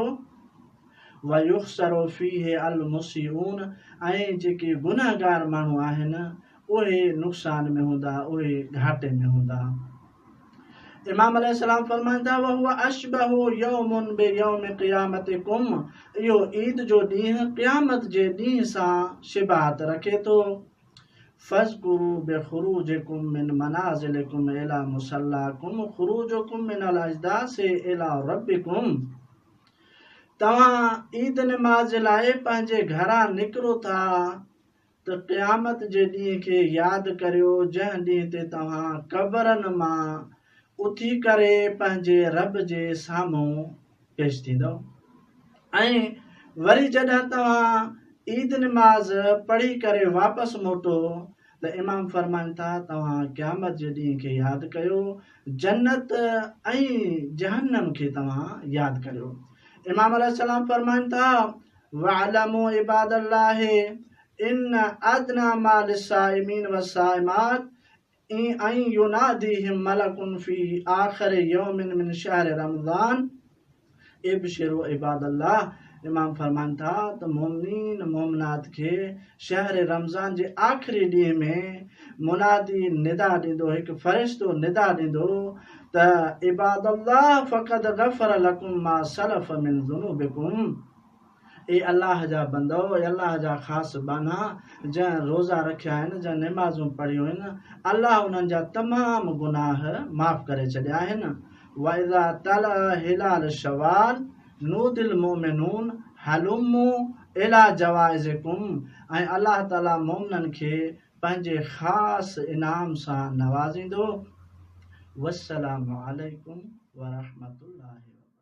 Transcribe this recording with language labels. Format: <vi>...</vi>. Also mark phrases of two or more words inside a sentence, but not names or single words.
<ar>ويخسر فيه المسيئون</ar> <sd>ऐं जेके गुनाहगार माण्हू आहिनि उहे नुक़सान में हूंदा उहे घाटे में हूंदा। इमाम अलैहिस्सलाम फरमाइनि था</sd> <ar>وهو أشبه يوم بيوم قيامتكم.</ar> <sd>इहो ईद जो ॾींहुं क़यामत जे ॾींहुं सां शिबाहत रखे थो।</sd> <ar>فاذكروا بخروجكم من منازلكم إلى مصلاكم خروجكم من الأجداث إلى ربكم.</ar> <sd>तव्हां ईद निमाज़ जे लाइ पंहिंजे घरां निकिरो था त क़यामत जे ॾींहुं खे यादि करियो जंहिं ॾींहं ते तव्हां क़बरनि मां उथी करे पंहिंजे रब जे साम्हूं पेश थींदव। ऐं वरी जॾहिं तव्हां ईद नमाज़ पढ़ी करे वापसि मोटो त इमाम फरमाइनि था तव्हां क़यामत जे ॾींहं खे यादि कयो, जन्नत ऐं जहन्नम खे तव्हां यादि करियो। इमाम अलैहिस्सलाम फरमाइनि था</sd> <ar>واعلموا عباد الله إن أدنى ما للصائمين والصائمات أن يناديهم ملك في آخر يوم من شهر رمضان أبشروا عباد الله.</ar> <sd>इमाम फरमाइनि था त मोमिनीन मोमिनात खे शहर रमज़ान जे आख़िरी ॾींहं में मुनादी निदा ॾींदो, हिकु फ़रिश्तो निदा ॾींदो त</sd> <ar>عباد الله فقد غفر لكم ما سلف من ذنوبكم.</ar> <sd>ए अल्लाह जा बंदो, अल्लाह जा ख़ासि बाना जंहिं रोज़ा रखिया आहिनि, जंहिं निमाज़ूं पढ़ियूं आहिनि, अल्लाह उन्हनि जा तमामु गुनाह माफ़ करे छॾिया आहिनि।</sd> <ar>وإذا طلع هلال شوال نودي المؤمنون هلموا إلى جوائزكم.</ar> <sd>ऐं अल्लाह ताला मोमिननि खे पंहिंजे ख़ासि इनाम सां नवाज़ींदो।</sd> <ar>والسلام عليكم ورحمة الله.</ar>